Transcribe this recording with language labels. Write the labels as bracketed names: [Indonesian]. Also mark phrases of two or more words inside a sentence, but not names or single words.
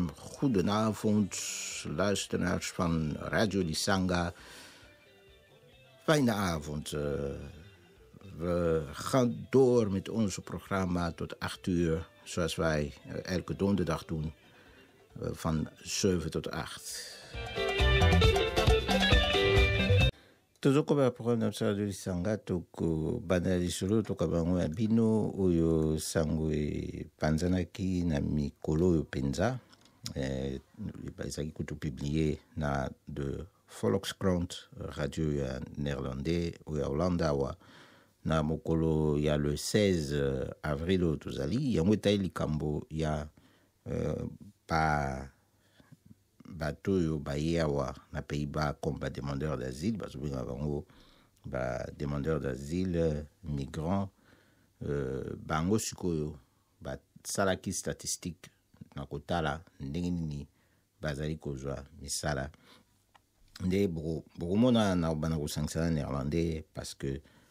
[Dutch] Goedenavond, luisteraars van Radio Lisanga. Fijne avond. We gaan door met ons programma tot 8 uur, zoals wij elke donderdag doen, van 7 tot 8. [Lingala] Tozoko ba programme na Radio Lisanga toko bandali solo toka bango ya bino oyo sango panzanaki na mikolo oyo penza bazaki kutu publié na de Volkskrant radio ya néerlandais oyo Hollanda wa na mokolo ya le 16 avril tozali yango etai likambo ya pa bato oyo baye awa na Pays-Bas comme ba [French] demandeur d'asile [Lingala] bazobenga bango ba [French] demandeur d'asile [Lingala] migrant bango sikoyo basalaki statistique na kotala ndenge nini bazali kozwa misala nde bokomona na bana kosangisana néerlandais [French] parce que